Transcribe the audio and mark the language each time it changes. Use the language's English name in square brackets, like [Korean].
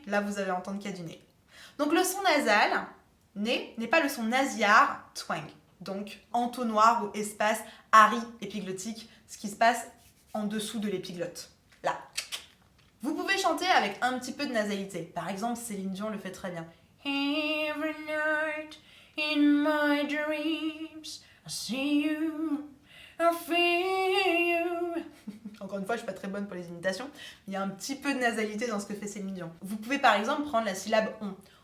[French] Là vous allez entendre qu'il y a du nez. Donc le son nasal, nez, n'est pas le son nasillard, twang. Donc entonnoir ou espace ari-épiglottique, ce qui se passe en dessous de l'épiglotte. Là. Vous pouvez chanter avec un petit peu de nasalité. Par exemple, Céline Dion le fait très bien. [English] Every night in my dreams, I see you, I feel you. [French] Encore une fois, je suis pas très bonne pour les imitations. Il y a un petit peu de nasalité dans ce que fait Céline Dion. Vous pouvez par exemple prendre la syllabe on.